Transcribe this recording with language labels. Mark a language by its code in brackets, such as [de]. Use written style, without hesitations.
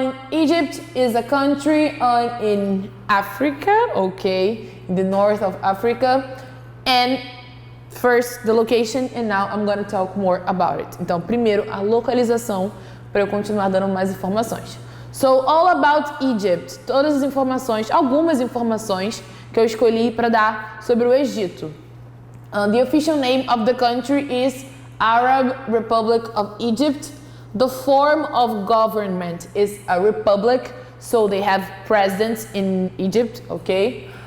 [en] Egypt is a country in Africa, okay, in the north of Africa, and first the location, and now I'm going to talk more about it. [pt] Então, primeiro a localização, para eu continuar dando mais informações. [en] So, all about Egypt, [pt] todas as informações, algumas informações que eu escolhi para dar sobre o Egito. [en] The official name of the country is Arab Republic of Egypt. The form of government is a republic, so they have presidents in Egypt, okay?